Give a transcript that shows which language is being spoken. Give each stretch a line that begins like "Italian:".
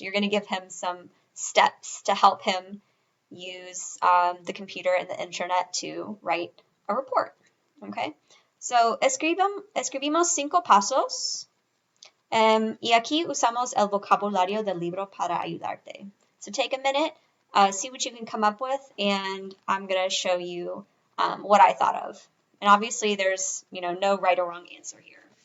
English: You're going to give him some steps to help him use the computer and the internet to write a report. Okay.
Spanish: So, escribimos 5 pasos y aquí usamos el vocabulario del libro para ayudarte.
English: So take a minute, see what you can come up with, and I'm going to show you what I thought of. And obviously there's, no right or wrong answer here.